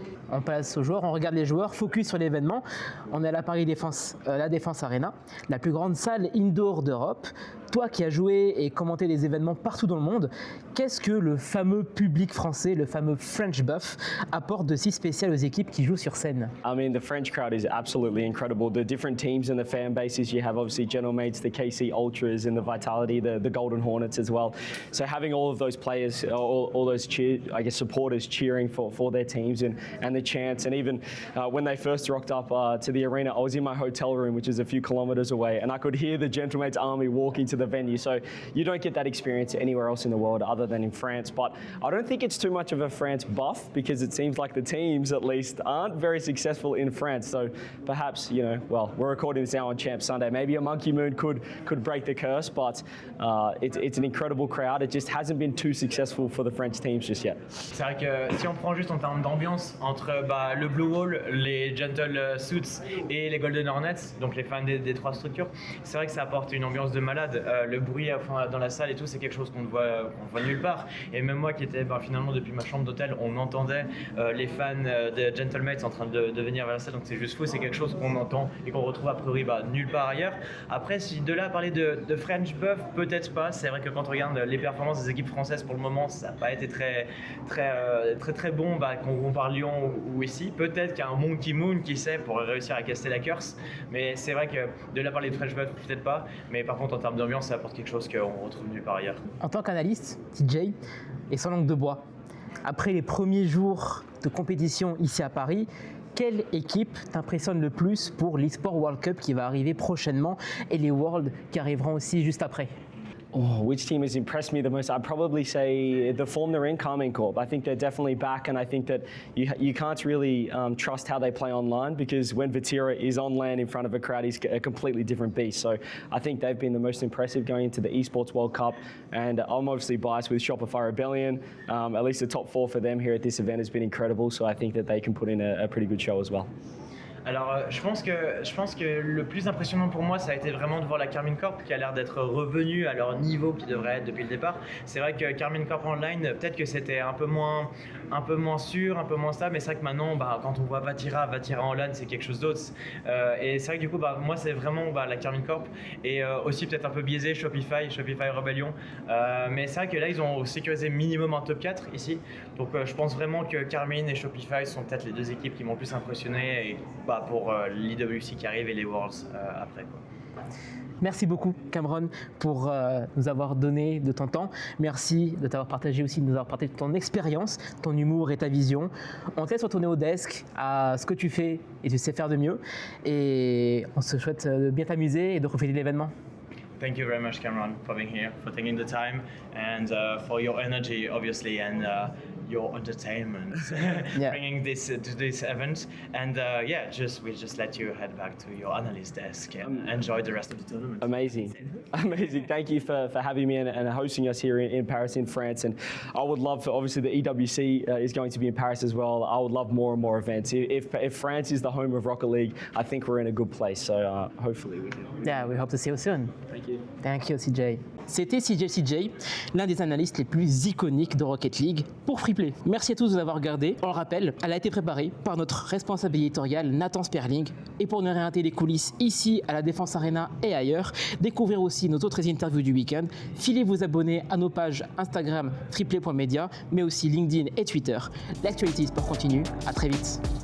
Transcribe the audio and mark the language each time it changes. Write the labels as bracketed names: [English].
[French] On passe aux joueurs, on regarde les joueurs, focus sur l'événement. On est à la Paris Défense, la Défense Arena, la plus grande salle indoor d'Europe. Toi qui as joué et commenté des événements partout dans le monde, qu'est-ce que le fameux public français, le fameux French buff, apporte de si spécial aux équipes qui jouent sur scène? [English] I mean, the French crowd is absolutely incredible. The different teams and the fan bases you have, obviously General Mates, the KC Ultras and the Vitality, the Golden Hornets as well. So having all of those players, all those supporters cheering for their teams and the chants, and even when they first rocked up to the arena, I was in my hotel room, which is a few kilometers away, and I could hear the General Mates army walking to the venue. So you don't get that experience anywhere else in the world other than in France. But I don't think it's too much of a France buff because it seems like the teams, at least, aren't very successful in France. So perhaps, we're recording this now on Champ Sunday. Maybe a Monkey Moon could break the curse, but it's an incredible crowd. It just hasn't been too successful for the French teams just yet. [French] C'est vrai que si on prend juste en termes d'ambiance entre le Blue Wall, les Gentle Suits et les Golden Hornets, donc les fans des 3 structures, c'est vrai que ça apporte une ambiance de malade. Le bruit dans la salle et tout, c'est quelque chose qu'on ne voit nulle part. Et même moi qui étais finalement depuis ma chambre d'hôtel, on entendait les fans des Gentlemates en train de venir vers la salle, donc c'est juste fou, c'est quelque chose qu'on entend et qu'on retrouve a priori nulle part ailleurs. Après, si de là à parler de French buff, peut-être pas. C'est vrai que quand on regarde les performances des équipes françaises pour le moment, ça n'a pas été très bon qu'on compare Lyon ou ici. Peut-être qu'il y a un Monkey Moon qui sait pour réussir à caster la curse, mais c'est vrai que de là à parler de French buff, peut-être pas. Mais par contre, en termes d'ambiance, ça apporte quelque chose qu'on retrouve nulle part ailleurs. En tant qu'analyste, TJ, et sans langue de bois, après les premiers jours de compétition ici à Paris, quelle équipe t'impressionne le plus pour l'eSport World Cup qui va arriver prochainement et les Worlds qui arriveront aussi juste après? [English] Oh, which team has impressed me the most? I'd probably say the form they're in, Carmine Corp. I think they're definitely back, and I think that you can't really trust how they play online because when Vatira is on land in front of a crowd, he's a completely different beast. So I think they've been the most impressive going into the Esports World Cup, and I'm obviously biased with Shopify Rebellion. At least the top 4 for them here at this event has been incredible, so I think that they can put in a pretty good show as well. [French] Alors, je pense que le plus impressionnant pour moi, ça a été vraiment de voir la Carmine Corp qui a l'air d'être revenue à leur niveau qui devrait être depuis le départ. C'est vrai que Carmine Corp Online, peut-être que c'était un peu moins sûr, un peu moins stable, mais c'est vrai que maintenant, quand on voit Vatira en LAN, c'est quelque chose d'autre. Et c'est vrai que du coup, moi, c'est vraiment la Carmine Corp et aussi peut-être un peu biaisé Shopify Rebellion. Mais c'est vrai que là, ils ont sécurisé minimum un top 4 ici. Donc, je pense vraiment que Carmine et Shopify sont peut-être les deux équipes qui m'ont le plus impressionné. Et, pour l'IWC qui arrive et les Worlds après. Merci beaucoup Cameron pour nous avoir donné de ton temps. Merci de t'avoir partagé aussi, de nous avoir partagé ton expérience, ton humour et ta vision. On te laisse retourner au desk à ce que tu fais et tu sais faire de mieux. Et on se souhaite de bien t'amuser et de profiter de l'événement. [English] Thank you very much, Cameron, for being here, for taking the time, and for your energy, obviously, and your entertainment, Yeah. bringing this to this event. And we'll just let you head back to your analyst desk and enjoy the rest of the tournament. Amazing. Thank you for having me and hosting us here in Paris, in France. And I would love, obviously, the EWC is going to be in Paris as well. I would love more and more events. If France is the home of Rocket League, I think we're in a good place. So hopefully we can. Yeah, we hope to see you soon. Thank you. Thank you, CJ. [French] C'était CJCJ, l'un des analystes les plus iconiques de Rocket League pour Freeplay. Merci à tous de nous avoir regardé. On le rappelle, elle a été préparée par notre responsable éditorial Nathan Sperling. Et pour nous orienter les coulisses ici à la Défense Arena et ailleurs, découvrir aussi nos autres interviews du week-end, filez vous abonner à nos pages Instagram freeplay.media, mais aussi LinkedIn et Twitter. L'actualité sport continue. À très vite.